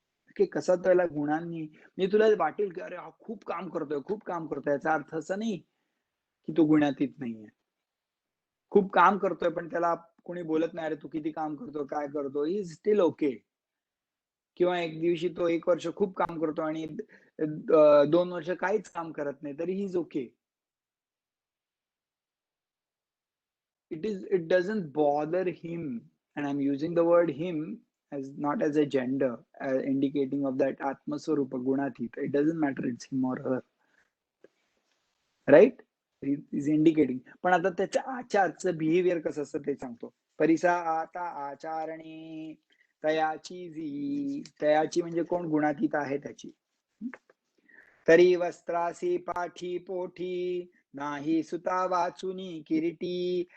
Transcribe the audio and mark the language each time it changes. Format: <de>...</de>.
<mr>Okay, कसा त्याला गुणांनी, मी तुला वाटेल की अरे हा खूप काम करतोय, खूप काम करतोय, याचा अर्थ असा नाही की तो गुणातीत नाहीये. खूप काम करतोय पण त्याला कोणी बोलत नाही, अरे तू किती काम करतो, काय करतो,</mr> <en>He is still okay.</en> <mr>किंवा एक दिवशी तो 1 वर्ष खूप काम करतो आणि 2 वर्ष काहीच काम करत नाही, तरी</mr> <en>He is okay. It doesn't bother him, and I'm using the word him as not as a gender, indicating of that Atmaswarupa Gunathita. It doesn't matter, it's him or her. Right? Is indicating.</en> <mr>पण आता त्याच्या आचारचं behaviour कसं असतं ते सांगतो. परिसा आता आचारणे तयाची जी. तयाची म्हणजे कोण? गुणातीत आहे त्याची. तरी वस्त्रासी पाठी पोठी नाही सुता वाचुनी किरीटी.</mr>